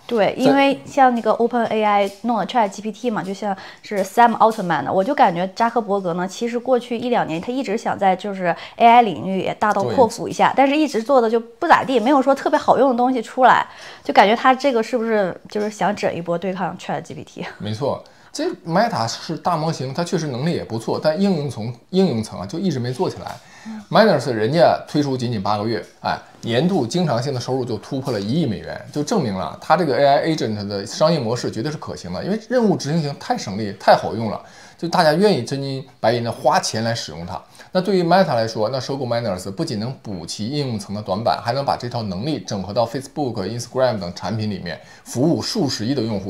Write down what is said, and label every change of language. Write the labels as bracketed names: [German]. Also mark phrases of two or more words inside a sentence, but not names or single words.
[Chinese] 對，因為像那個 OpenAI 弄的 ChatGPT 嘛，就像是 Sam Altman 的，我就感覺扎克伯格呢，其實過去1-2年他一直想在就是 AI 領域也大刀闊斧一下，但是一直做的就不咋地，沒有說特別好用的東西出來，就感覺他這個是不是就是想整一波對抗 ChatGPT？沒錯。這 Meta 是大模型，它確實能力也不錯，但應用層啊就一直沒做起來。Manners 人家推出僅8個月，哎，年度經常性的收入就突破了1億美元，就證明了它這個 [English] AI agent [Chinese] 的商業模式絕對是可行的，因為任務執行型太省力、太好用了，就大家願意真金白銀的花錢來使用它。那對於 Meta 來說，那收購 Manners 不僅能補齊應用層的短板，還能把這套能力整合到 Facebook、Instagram 等產品裡面，服務數十億的用戶。